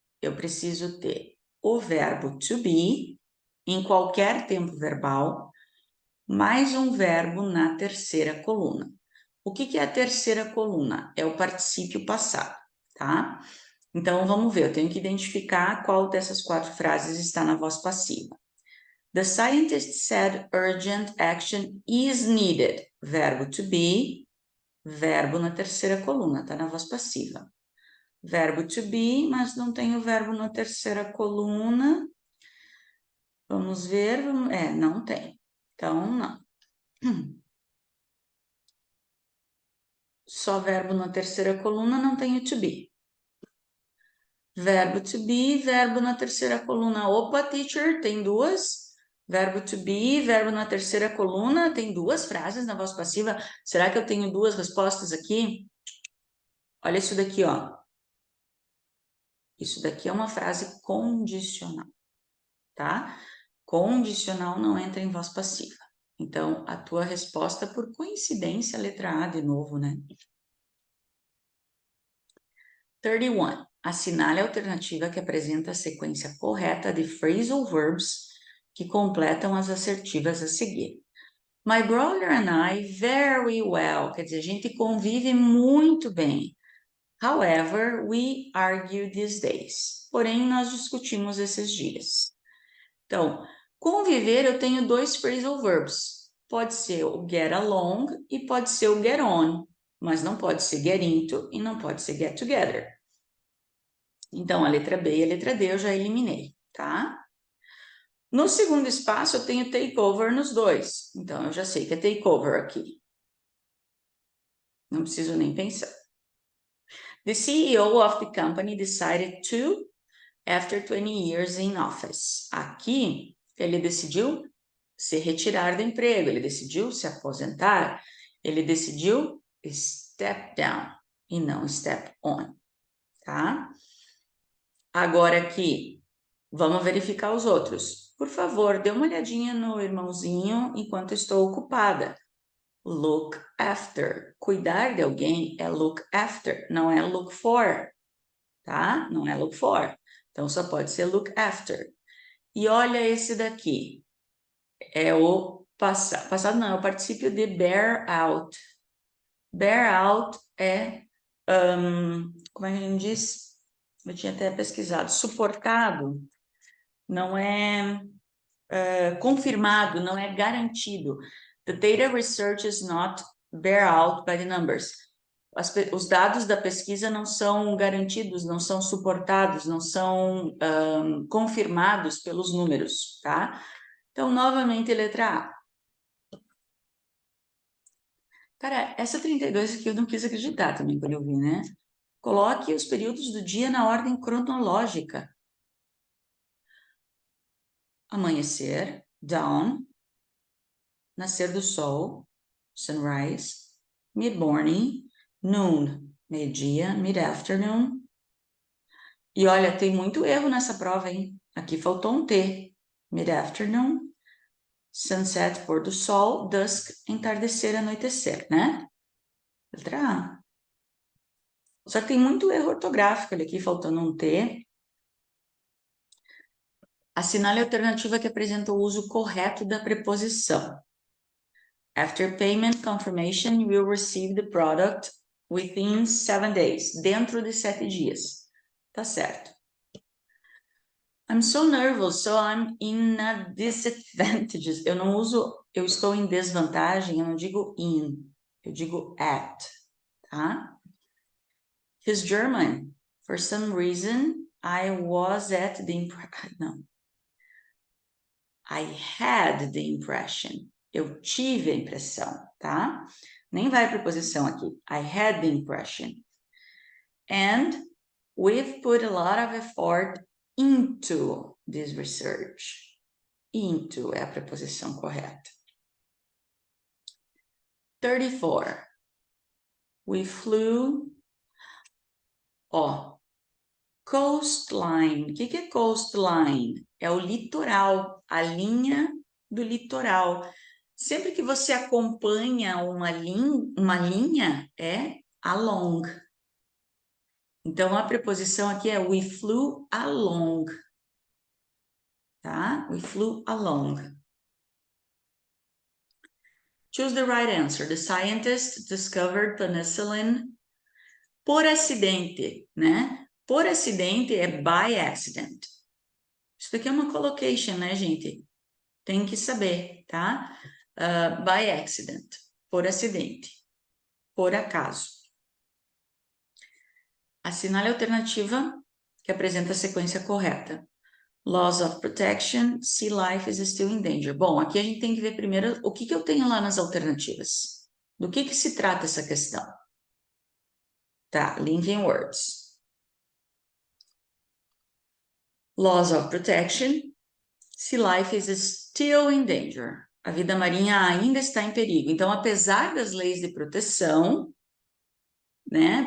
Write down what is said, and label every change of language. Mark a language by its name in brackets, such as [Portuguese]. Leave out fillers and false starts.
[Portuguese] Eu preciso ter o verbo to be em qualquer tempo verbal, mais um verbo na terceira coluna. O que é a terceira coluna? É o particípio passado, tá? Então, vamos ver, eu tenho que identificar qual dessas 4 frases está na voz passiva. [English] The scientist said urgent action is needed. [Portuguese] Verbo to be, verbo na terceira coluna, tá na voz passiva. Verbo to be, mas não tem o verbo na terceira coluna. Vamos ver, não tem. Então, não. Só verbo na terceira coluna, não tem o to be. Verbo to be, verbo na terceira coluna. Opa, teacher, tem 2. Verbo to be, verbo na terceira coluna, tem 2 frases na voz passiva. Será que eu tenho 2 respostas aqui? Olha isso daqui, ó. Isso daqui é uma frase condicional, tá? Condicional não entra em voz passiva. Então, a tua resposta, por coincidência, letra A de novo, né? 31. Assinale a alternativa que apresenta a sequência correta de phrasal verbs que completam as assertivas a seguir. [English] My brother and I very well. [Portuguese] Quer dizer, a gente convive muito bem. [English] However, we argue these days. [Portuguese] Porém, nós discutimos esses dias. Então, conviver eu tenho 2 phrasal verbs. Pode ser o get along e pode ser o get on. Mas não pode ser get into e não pode ser get together. Então, a letra B e a letra D eu já eliminei, tá? No segundo espaço, eu tenho takeover nos 2. Então, eu já sei que é takeover aqui. Não preciso nem pensar. [English] The CEO of the company decided to, after 20 years in office. [Portuguese] Aqui, ele decidiu se retirar do emprego, ele decidiu se aposentar, ele decidiu step down e não step on, tá? Agora aqui, vamos verificar os outros. Por favor, dê uma olhadinha no irmãozinho enquanto estou ocupada. Look after. Cuidar de alguém é look after, não é look for, tá? Não é look for. Então, só pode ser look after. E olha esse daqui. É o passado. Passado não, é o particípio de bear out. Bear out é, como é que a gente diz? eu tinha até pesquisado, suportado não é confirmado, não é garantido. [English] The data research is not bear out by the numbers. [Portuguese] Os dados da pesquisa não são garantidos, não são suportados, não são confirmados pelos números, tá? Então, novamente, letra A. Cara, essa 32 aqui eu não quis acreditar também quando eu vi, né? Coloque os períodos do dia na ordem cronológica. Amanhecer, dawn, nascer do sol, sunrise, mid-morning, noon, meio-dia, mid-afternoon. E olha, tem muito erro nessa prova, hein? Aqui faltou um T. Mid-afternoon, sunset, pôr do sol, dusk, entardecer, anoitecer, né? Letra A. Só que tem muito erro ortográfico ali aqui, faltando um T. Assinale a alternativa que apresenta o uso correto da preposição. [English] After payment confirmation, you will receive the product within 7 days. [Portuguese] Dentro de 7 dias. Tá certo. [English] I'm so nervous, so I'm in a disadvantage. [Portuguese] Eu não uso, eu estou em desvantagem, eu não digo in, eu digo at, tá? [English] He's German. For some reason, I was at the impression. No. I had the impression. [Portuguese] Eu tive a impressão, tá? Nem vai preposição aqui. [English] I had the impression. And we've put a lot of effort into this research. [Portuguese] Into é a preposição correta. [English] 34. We flew. [Portuguese] Ó, coastline. O que é coastline? É o litoral, a linha do litoral. Sempre que você acompanha uma linha é along. Então, a preposição aqui é we flew along. [English] Tá? We flew along. Choose the right answer. The scientist discovered penicillin [Portuguese] por acidente, né? Por acidente é by accident. Isso daqui é uma collocation, né, gente? Tem que saber, tá? By accident, por acidente, por acaso. Assinale a alternativa que apresenta a sequência correta. [English] Laws of protection, sea life is still in danger. [Portuguese] Bom, aqui a gente tem que ver primeiro o que eu tenho lá nas alternativas. Do que se trata essa questão? Tá, linking words. [English] Laws of protection, sea life is still in danger. [Portuguese] A vida marinha ainda está em perigo. Então, apesar das leis de proteção, né?